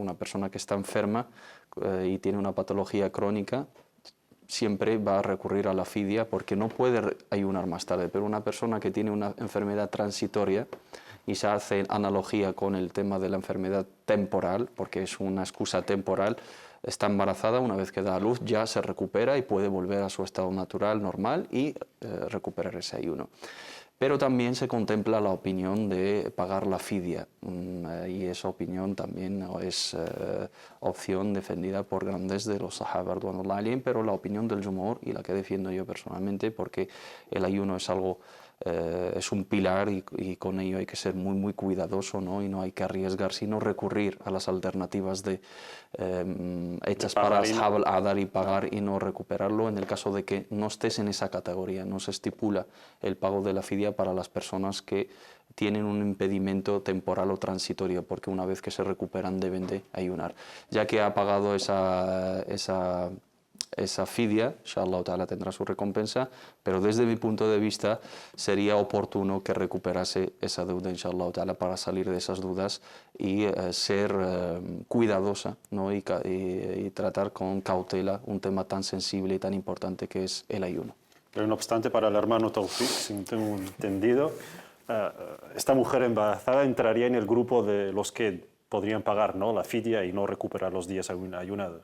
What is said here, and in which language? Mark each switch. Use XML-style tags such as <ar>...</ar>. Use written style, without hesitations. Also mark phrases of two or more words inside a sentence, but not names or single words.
<es>Una persona que está enferma y tiene una patología crónica siempre va a recurrir a la fidia porque no puede ayunar más tarde, pero una persona que tiene una enfermedad transitoria, y se hace analogía con el tema de la enfermedad temporal, porque es una excusa temporal, está embarazada, una vez que da a luz ya se recupera y puede volver a su estado natural, normal, y recuperar ese ayuno. Pero también se contempla la opinión de pagar la fidia, y esa opinión también es opción defendida por grandes de los sahaba</es> <ar>رضي الله عنهم,</ar> <es>pero la opinión del Jumhur, y la que defiendo yo personalmente, porque el ayuno es algo es un pilar y con ello hay que ser muy, muy cuidadoso, ¿no? Y no hay que arriesgar, sino recurrir a las alternativas hechas para</es> <ar>أصحاب الأعذار</ar> <es>y pagar y no recuperarlo en el caso de que no estés en esa categoría. No se estipula el pago de la fidia para las personas que tienen un impedimento temporal o transitorio, porque una vez que se recuperan deben de ayunar. Ya que ha pagado esa fidia,</es> <ar>إن شاء الله تعالى</ar> <es>tendrá su recompensa, pero desde mi punto de vista sería oportuno que recuperase esa deuda,</es> <ar>إن شاء الله تعالى,</ar> <es>para salir de esas dudas y ser cuidadosa, ¿no? y tratar con cautela un tema tan sensible y tan importante que es el ayuno. Pero no obstante, para el hermano Tawfiq, si tengo entendido, esta mujer embarazada entraría en el grupo de los que podrían pagar, ¿no?, la fidia y no recuperar los días ayunados.</es>